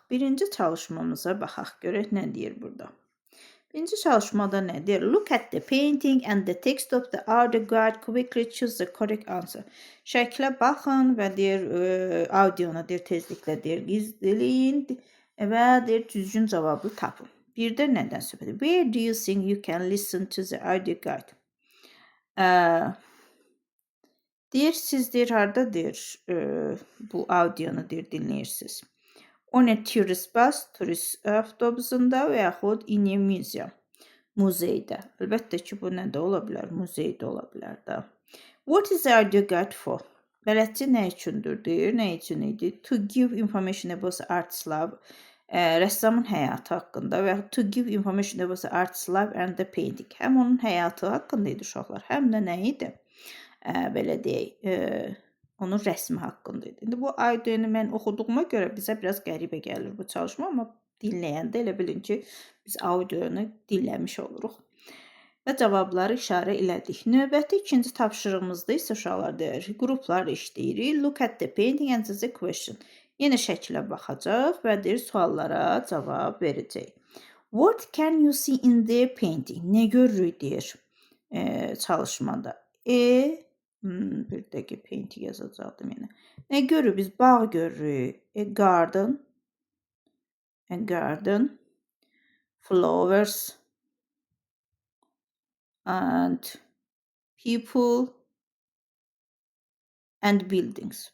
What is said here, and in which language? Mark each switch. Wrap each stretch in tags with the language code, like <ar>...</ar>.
<az>Birinci çalışmamıza baxaq. Görək nə deyir burada. Birinci çalışmada nə deyir?</az> <en>Look at the painting and the text of the audio guide. Quickly choose the correct answer.</en> <az>Şəklə baxın və deyir, audiona deyir, tezliklə deyir, izləyin və deyir, düzgün cavabı tapın. Bir də nədən söhbət edir?</az> <en>Where do you think you can listen to the audio guide?</en> <az>Deyir, siz deyir, harada deyir, bu audionu deyir, dinləyirsiniz.</az> <en>On a tourist bus,</en> <az>turist avtobusunda və yaxud</az> <en>in a museum,</en> <az>muzeydə. Əlbəttə ki, bu nədə ola bilər? Muzeydə ola bilər də.</az> <en>What is the audio guide for?</en> <az>Bələdçi nə üçündür deyir, nə üçün idi?</az> <en>To give information about the artist's life,</en> <az>rəssamın həyatı haqqında və</az> <en>to give information about the artist's life and the painting.</en> <az>Həm onun həyatı haqqında idi uşaqlar, həm də nə idi? Belə deyək, onun rəsmi haqqında idi. İndi bu audionu mən oxuduğuma görə bizə biraz qəribə gəlir bu çalışma, amma dinləyəndə elə bilin ki, biz audionu dinləmiş oluruq. Və cavabları işarə elədik. Növbəti ikinci tapşırığımızda isə uşaqlar deyir, qruplar işləyirik.</az> <en>Look at the painting and the question.</en> <az>Yenə şəkilə baxacaq və deyir, suallara cavab verəcək.</az> <en>What can you see in the painting?</en> <az>Nə görürük deyir çalışmada. Bir dəqiqə painting yazacaqdım yenə. Nə görürük? Biz bağ görürük.</az> <en>A garden, flowers, and people, and buildings.</en>